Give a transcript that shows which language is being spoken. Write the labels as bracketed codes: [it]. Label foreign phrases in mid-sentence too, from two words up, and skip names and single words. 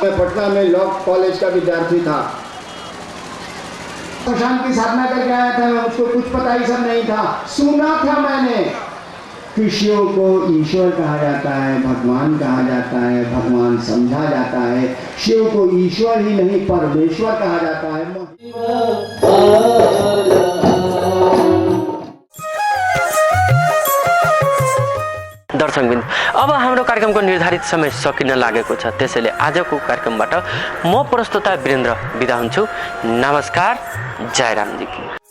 [hi] मैं पटना में लॉ कॉलेज का विद्यार्थी था, शांति की साधना करके आया था, मुझको कुछ पता ही सब नहीं था। सुना था मैंने कि शिव को ईश्वर कहा जाता है, भगवान कहा जाता है, भगवान समझा जाता है। शिव को ईश्वर ही नहीं परमेश्वर कहा जाता है। [ne] दर्शकबिन, अब हाम्रो कार्यक्रमको निर्धारित समय सकिन लागेको छ, त्यसैले आजको कार्यक्रमबाट म प्रस्तुता वीरेन्द्र बिदा हुन्छु। [hi] नमस्कार, जय रामजी की।